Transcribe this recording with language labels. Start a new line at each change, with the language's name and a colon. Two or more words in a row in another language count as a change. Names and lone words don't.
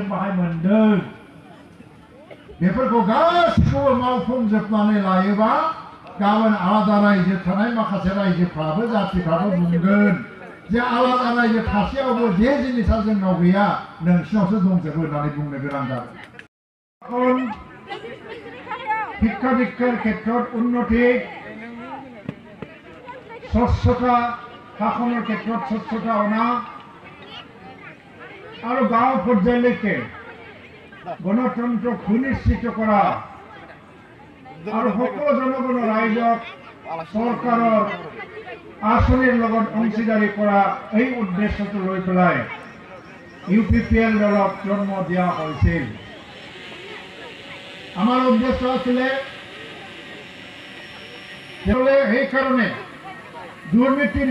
Bodo: बाहाय मोनदों बेफोरखौ गासिखौबो मावफुंजोबनानै लायोबा गाबोन आलादा रायजो थानाय माखासे रायजोफ्राबो जातिफ्राबो बुंगोन जे आलादा रायजो थासेयावबो जे जिनिसा जोंनाव गैया नोंसिनावसो दंजोबो होननानै बुंनो गोनां जागोन
Assamese: শিক্ষা দীক্ষাৰ ক্ষেত্ৰত উন্নতি স্বচ্ছতা শাসনৰ ক্ষেত্ৰত স্বচ্ছতা অনা আৰু গাঁও পৰ্যায়লৈকে গণতন্ত্ৰ সুনিশ্চিত কৰা আৰু সকলো জনগণৰ ৰাইজক চৰকাৰৰ আঁচনিৰ লগত অংশীদাৰী কৰা এই উদ্দেশ্যটো লৈ পেলাই ইউপিপিএল দলক জন্ম দিয়া হৈছিল আমাৰ উদ্দেশ্য আছিলে সেইকাৰণে দুৰ্নীতিৰ